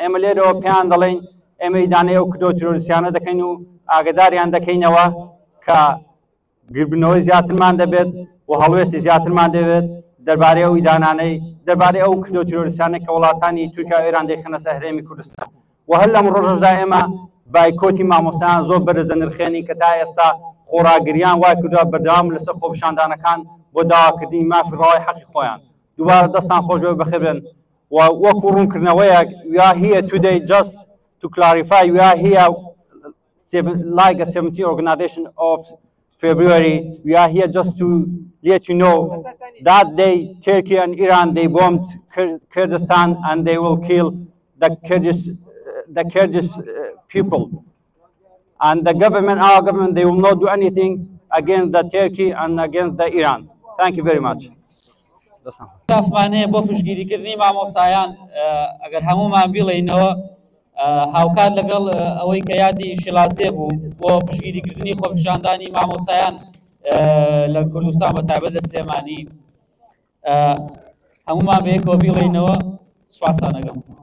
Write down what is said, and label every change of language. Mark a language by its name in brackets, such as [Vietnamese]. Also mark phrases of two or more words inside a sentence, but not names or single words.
[Central Kurdish] ئێمە لێرەوە پێیان دەڵێن ئێمە ئیدانەی ئەو کردەوە تیرۆریستیانە دەکەین و ئاگداریان دەکەینەوە کە گربنەوەی زیاترمان دەبێت و هەڵوێستی زیاترمان دەبێت دەربارەی ئەو ئیدانانەی دەربارەی ئەو کردەوە تیرۆریستیانە کە وڵاتانی تورکیا و ئێران دەیخەنە سەر هەرێمی کوردستان و هەر لەم ڕۆژەدا ئێمە بایکۆتی مامۆستایان زۆر بەرز دەنرخێنین کە تا ئێستا خۆراگریان وای کردووە بەردەوام لەسەر خۆپیشاندانەکان بۆ داواکردنی مافی ڕاوی حەقی خۆیان. دووبارە دەستان خۆش بێ بەخێر بن و وەکو ڕوونکردنەوەیەک [English] we are here today just to clarify we are here like a 17th organization of February we are here just to let you know that day Turkey and Iran they bombed Kurdistan and they will kill the Kurdish people and the government our government they will not do anything against the Turkey and against the Iran. Thank you very much. [Central Kurdish] دافمانەیە بۆ فشگیریکردنی مامۆسایان ئەگەر هەمومان بیڵێینەوە هاوکات لەگەڵ ئەوەی کە یادی شیلازێ بوو بۆ فشگیریکردنی خۆپیشاندانی مامۆسایان لە کوردستان بە تایبەت لە سلێمانی هەمومان بەیەکەوە بیڵێینەوە سوپاسان دەکەم.